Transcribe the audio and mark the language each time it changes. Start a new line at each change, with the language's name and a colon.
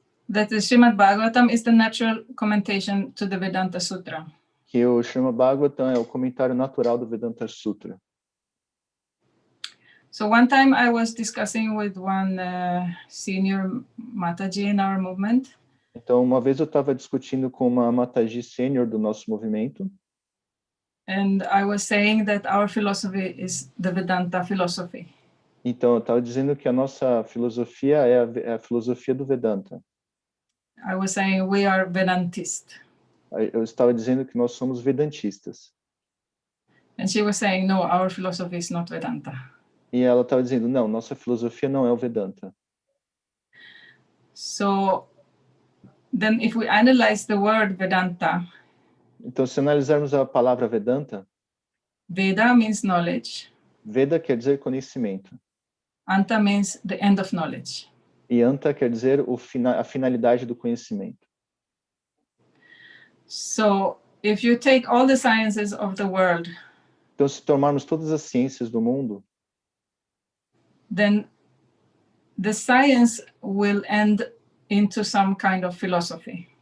English: That the Srimad Bhagavatam is the natural commentation to the Vedanta Sutra.
Portuguese: Que o Srimad Bhagavatam é o comentário natural do Vedanta Sutra.
English: So one time I was discussing with one senior Mataji in our movement.
Portuguese: Então, uma vez eu estava discutindo com uma Mataji sênior do nosso movimento.
English: And I was saying that our philosophy is the Vedanta philosophy.
Portuguese: Então, eu estava dizendo que a nossa filosofia é a filosofia do Vedanta.
English: I was saying we are Vedantist.
Portuguese: Eu estava dizendo que nós somos vedantistas.
English: And she was saying, no, our philosophy is not Vedanta.
Portuguese: E ela estava dizendo, não, nossa filosofia não é o Vedanta.
English: So, then if we analyze the word Vedanta,
Portuguese: então, se analisarmos a palavra Vedanta,
English: Veda means knowledge.
Portuguese: Veda quer dizer conhecimento.
English: Anta means the end of knowledge.
Portuguese: E Anta quer dizer a finalidade do conhecimento.
English: So, if you take all the sciences of the world,
Portuguese: então, se tomarmos todas as ciências do mundo,
English: then the science will end into some kind of philosophy.